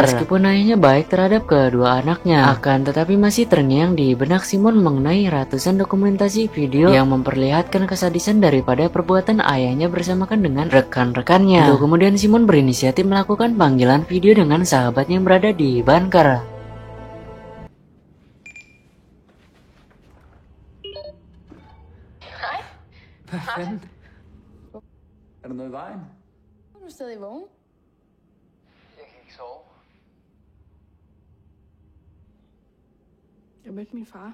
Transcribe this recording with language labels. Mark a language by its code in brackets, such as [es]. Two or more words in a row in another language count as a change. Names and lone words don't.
[id] Meskipun ayahnya baik terhadap kedua anaknya, akan tetapi masih terngiang di benak Simon mengenai ratusan dokumentasi video yang memperlihatkan kesadisan daripada perbuatan ayahnya bersamakan dengan rekan-rekannya. Lalu kemudian Simon berinisiatif melakukan panggilan video dengan sahabatnya yang berada di bunker. [da] Hvad fanden? Er der noget i vejen? Er du stadig vågen? Jeg kan ikke sove. Jeg mødte min far.